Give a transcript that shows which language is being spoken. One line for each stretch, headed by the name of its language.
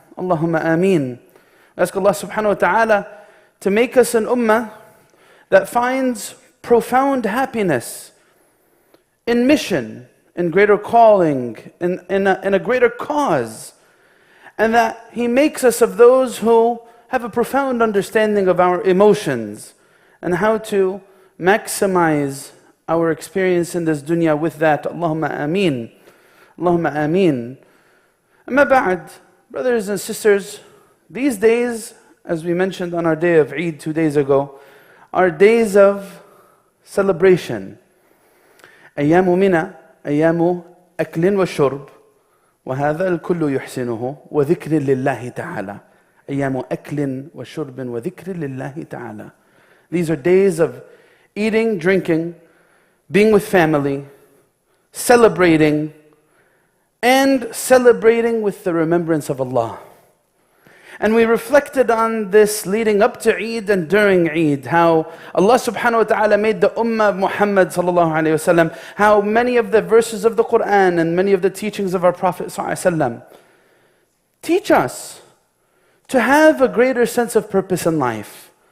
English: Allahumma ameen. We ask Allah subhanahu wa ta'ala to make us an ummah that finds profound happiness in mission, in greater calling, in a greater cause, and that He makes us of those who have a profound understanding of our emotions and how to maximize our experience in this dunya with that. Allahumma ameen. Allahumma ameen. Amma ba'd, brothers and sisters, these days, as we mentioned on our day of Eid 2 days ago, are days of celebration.
Arabic: أيام منى أيام أكل وشرب وهذا الكل يحسنه وذكر لله تعالى. أيام أكل وشرب وذكر لله تعالى.
English: These are days of eating, drinking, being with family, celebrating, and celebrating with the remembrance of Allah. And we reflected on this leading up to Eid and during Eid, how Allah subhanahu wa ta'ala made the ummah of Muhammad sallallahu alayhi wa sallam, how many of the verses of the Qur'an and many of the teachings of our Prophet sallallahu alayhi wa sallam teach us to have a greater sense of purpose in life.